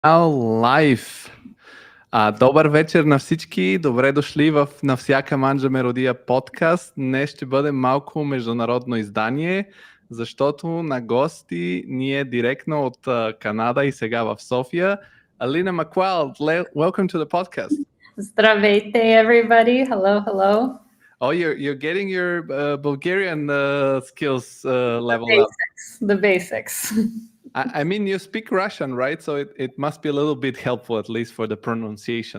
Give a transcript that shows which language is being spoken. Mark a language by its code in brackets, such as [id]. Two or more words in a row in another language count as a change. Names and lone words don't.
[en] Now live. [bg] Добър вечер на всички. Добре дошли в На всяка манджа меродия подкаст. Днес ще бъде малко международно издание, защото на гости ние директно от Канада и сега в София. [en] Alina McLeod, welcome to the podcast. Здравейте, everybody. Hello, hello. Oh, you're getting your Bulgarian skills level up. The basics. I mean, you speak Russian, right? So it must be a little bit helpful, at least for the pronunciation.